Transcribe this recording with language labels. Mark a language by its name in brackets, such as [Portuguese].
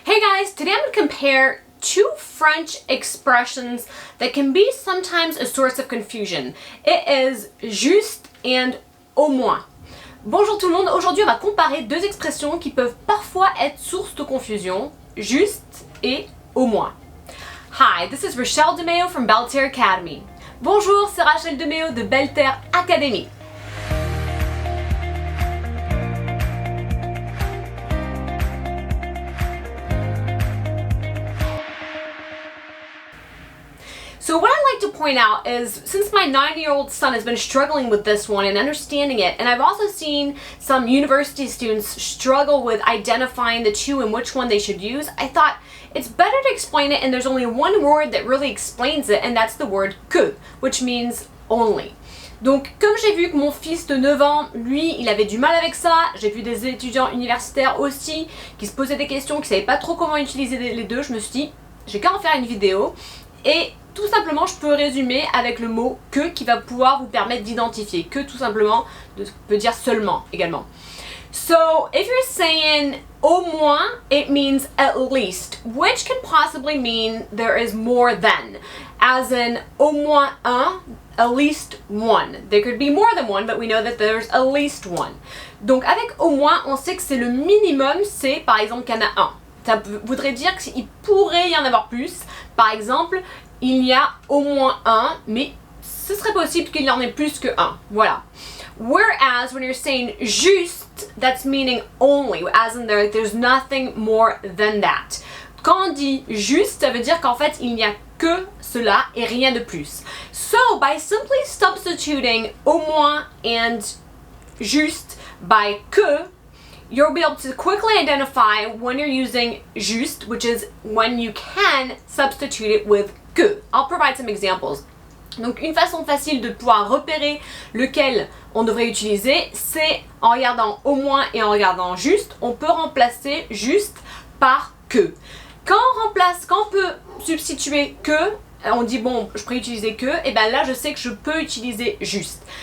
[English] Hey guys, today I'm going to compare two French expressions that can be sometimes a source of confusion. It is juste and au moins. [French] Bonjour tout le monde, aujourd'hui on va comparer deux expressions qui peuvent parfois être source de confusion, juste et au moins. [English] Hi, this is Rachel DeMeo from Belterre Academy. [French] Bonjour, c'est Rachel DeMeo de Belterre Academy. [English] So what I like to point out is, since my 9-year-old son has been struggling with this one and understanding it, and I've also seen some university students struggle with identifying the two and which one they should use, I thought it's better to explain it, and there's only one word that really explains it, and that's the word que, which means only. [French] Donc, comme j'ai vu que mon fils de 9 ans, lui, il avait du mal avec ça, j'ai vu des étudiants universitaires aussi qui se posaient des questions, qui savaient pas trop comment utiliser les deux, je me suis dit, j'ai qu'à en faire une vidéo, et tout simplement, je peux résumer avec le mot que qui va pouvoir vous permettre d'identifier. Que tout simplement peut dire seulement également. [English] So, if you're saying au moins, it means at least, which can possibly mean there is more than. As in, [French] au moins un, [English] at least one. There could be more than one, but we know that there's at least one. [French] Donc avec au moins, on sait que c'est le minimum, c'est par exemple qu'il y en a un. Ça voudrait dire qu'il pourrait y en avoir plus. Par exemple, il y a au moins un, mais ce serait possible qu'il y en ait plus que un. Voilà. [English] Whereas when you're saying juste, that's meaning only, as in there's nothing more than that. [French] Quand on dit juste, ça veut dire qu'en fait, il n'y a que cela et rien de plus. [English] So, by simply substituting au moins and juste by que, you'll be able to quickly identify when you're using juste, which is when you can substitute it with que. I'll provide some examples. [French] Donc une façon facile de pouvoir repérer lequel on devrait utiliser, c'est en regardant au moins et en regardant juste, on peut remplacer juste par que. Quand on peut substituer que, on dit bon, je pourrais utiliser que, et ben là je sais que je peux utiliser juste.